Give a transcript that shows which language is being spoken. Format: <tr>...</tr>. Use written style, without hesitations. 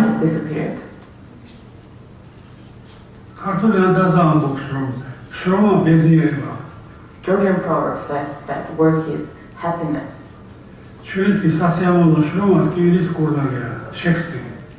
<en>It disappeared.</en> <ka>ქართული ანდაზა ამბობს, რომ შრომა ბედნიერება.</ka> <en>Georgian proverb says that work is happiness.</en> <ka>ჩვენი სასიამოვნო შრომა ტკივილის კურნალია, შექსპირი.</ka>